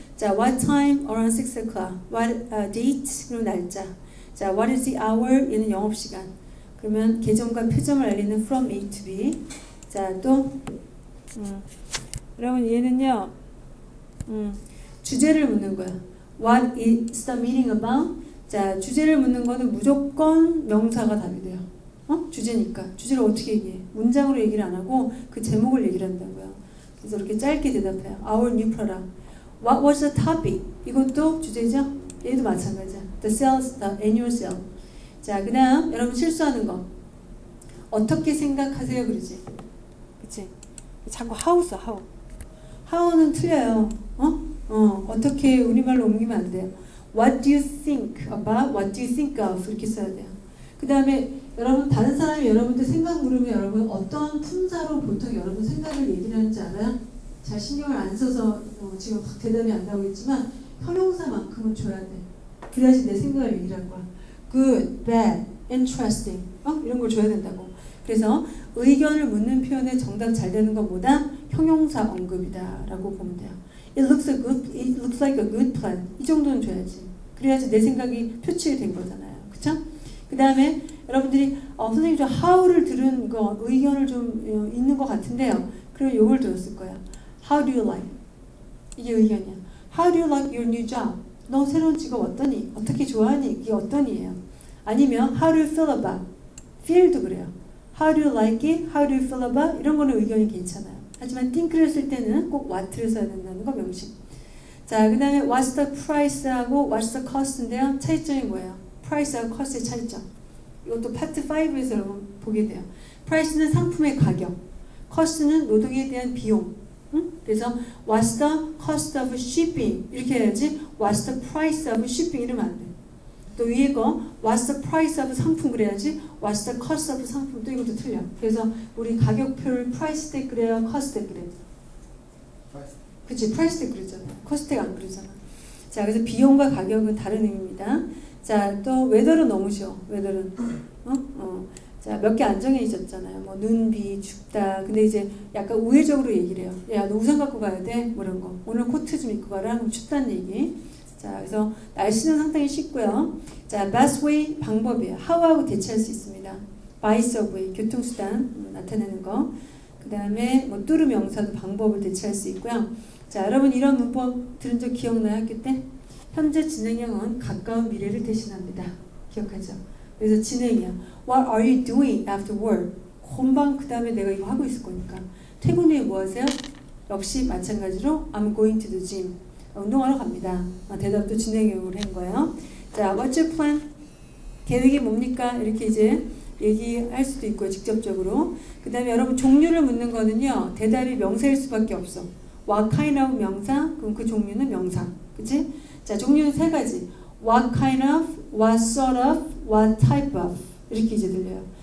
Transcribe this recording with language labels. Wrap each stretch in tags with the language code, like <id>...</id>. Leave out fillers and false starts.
<en>자, what time? Around 6 o'clock. What date?</en> <ko>그럼 날짜.</ko> <en>자, what is the hour?</en> <ko>얘는 영업시간. 그러면 개점과 표점을 알리는 from A to B. 자, 또 여러분 얘는요 주제를 묻는 거야.</ko> <en>What is the meeting about?</en> <ko>자, 주제를 묻는 거는 무조건 명사가 답이 돼요. 주제니까. 주제를 어떻게 얘기해? 문장으로 얘기를 안 하고 그 제목을 얘기를 한다고요. 그래서 이렇게 짧게 대답해요.</ko> <en>Our new product. What was the topic?</en> <ko>이것도 주제죠? 얘도 마찬가지야.</ko> <en>The sales, the annual sale.</en> <ko>자, 그 다음 여러분 실수하는 거. 어떻게 생각하세요? 그러지? 그치? 자꾸 how 써, how. how는 틀려요. 어떻게 우리말로 옮기면 안 돼요.</ko> <en>What do you think about? What do you think of? 이렇게 써야 돼요.</en> <ko>그 다음에 여러분 다른 사람이 여러분한테 생각 물으면 여러분 어떤 품사로 보통 여러분 생각을 얘기를 하는지 알아요? 잘 신경을 안 써서 지금 대답이 안 나오겠지만 형용사만큼은 줘야 돼. 그래야지 내 생각을 얘기를 한 거야. Good, bad, interesting 이런 걸 줘야 된다고. 그래서 의견을 묻는 표현에 정답 잘 되는 것보다 형용사 언급이다 라고 보면 돼요.</ko> <en>It looks like a good plan.</en> <ko>이 정도는 줘야지. 그래야지 내 생각이 표출이 된 거잖아요. 그쵸? 그 다음에 여러분들이 선생님 저 how를 들은 거 의견을 좀 있는 것 같은데요. 그럼 이걸 들었을 거야.</ko> <en>How do you like?</en> <ko>이게 의견이야.</ko> <en>How do you like your new job?</en> <ko>너 새로운 직업 어떠니? 어떻게 좋아하니? 이게 어떠니예요. 아니면</ko> <en>How do you feel about?</en> <ko>feel도 그래요.</ko> <en>How do you like it? How do you feel about?</en> <ko>이런 거는 의견이 괜찮아요. 하지만 think를 쓸 때는 꼭 what를 써야 된다는 거 명심. 자, 그 다음에</ko> <en>what's the price</en> <ko>하고</ko> <en>what's the cost</en> <ko>인데요. 차이점이 뭐예요? price하고 cost의 차이점. 이것도 파트 5에서 여러분 보게 돼요. price는 상품의 가격, cost는 노동에 대한 비용.</ko> <en>그래서 what's the cost of shipping</en> <ko>이렇게 해야지</ko> <en>what's the price of shipping</en> <ko>이러면 안 돼. 또 위에 거</ko> <en>what's the price of</en> <ko>상품 그래야지</ko> <en>what's the cost of</en> <ko>상품 또 이것도 틀려. 그래서 우리 가격표를 price tag 그래야 cost tag 그래. 그치 price tag 그러잖아요. cost tag 안 그러잖아. 자, 그래서 비용과 가격은 다른 의미입니다. 자, 또 웨더는 너무 쉬워. 웨더는 자, 몇 개 안 정해 있었잖아요. 뭐 눈, 비, 춥다. 근데 이제 약간 우회적으로 얘기를 해요. 야, 너 우산 갖고 가야 돼? 뭐 이런 거. 오늘 코트 좀 입고 가라. 그럼 춥다는 얘기. 자, 그래서 날씨는 상당히 쉽고요. 자, best way 방법이에요. how하고 대체할 수 있습니다. by subway 교통수단 나타내는 거. 그 다음에 뭐 뚜루 명사도 방법을 대체할 수 있고요. 자, 여러분 이런 문법 들은 적 기억나요? 학교 때? 현재 진행형은 가까운 미래를 대신합니다. 기억하죠? 그래서 진행이야.</ko> <en>What are you doing after work?</en> <ko>금방 그 다음에 내가 이거 하고 있을 거니까. 퇴근 후에 뭐 하세요? 역시 마찬가지로</ko> <en>I'm going to the gym.</en> <ko>운동하러 갑니다. 대답도 진행형으로 한 거예요.</ko> <en>자, what's your plan?</en> <ko>계획이 뭡니까? 이렇게 이제 얘기할 수도 있고요. 직접적으로. 그 다음에 여러분 종류를 묻는 거는요. 대답이 명사일 수밖에 없어.</ko> <en>What kind of 명사?</en> <ko>그럼 그 종류는 명사. 그치? 자, 종류는 세 가지.</ko> <en>What kind of, what sort of, what type of</en> <ko>이렇게 이제 들려요.</ko>